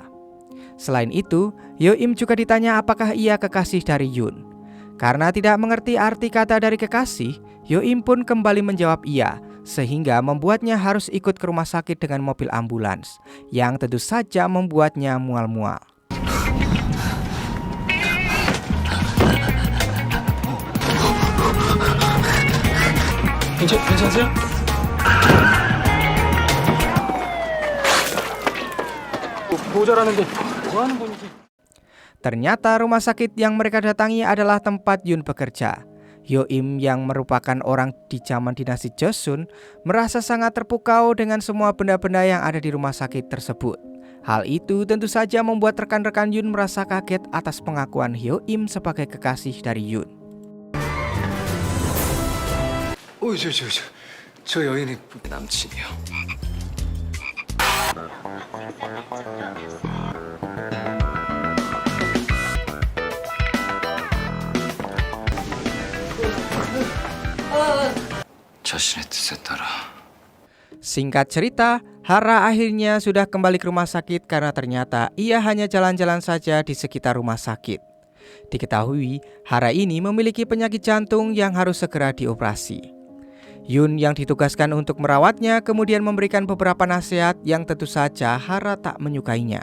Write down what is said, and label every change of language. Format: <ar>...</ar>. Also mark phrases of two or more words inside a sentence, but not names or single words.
<id>Selain itu, Hyo-im juga ditanya apakah ia kekasih dari Yun. Karena tidak mengerti arti kata dari kekasih, Hyo-im pun kembali menjawab iya, sehingga membuatnya harus ikut ke rumah sakit dengan mobil ambulans, yang tentu saja membuatnya mual-mual.</id> <ko>괜찮으세요? 모자라는데 뭐 하는 분이지?</ko> <id>Ternyata rumah sakit yang mereka datangi adalah tempat Yun bekerja. Hyo-im yang merupakan orang di zaman dinasti Joseon merasa sangat terpukau dengan semua benda-benda yang ada di rumah sakit tersebut. Hal itu tentu saja membuat rekan-rekan Yun merasa kaget atas pengakuan Hyo Im sebagai kekasih dari Yun.</id> <ko>저 여인이 남친이요. 자신의 뜻에 따라.</ko> <id>Singkat cerita, Hara akhirnya sudah kembali ke rumah sakit karena ternyata ia hanya jalan-jalan saja di sekitar rumah sakit. Diketahui, Hara ini memiliki penyakit jantung yang harus segera dioperasi. Yun yang ditugaskan untuk merawatnya kemudian memberikan beberapa nasihat yang tentu saja Hara tak menyukainya.</id>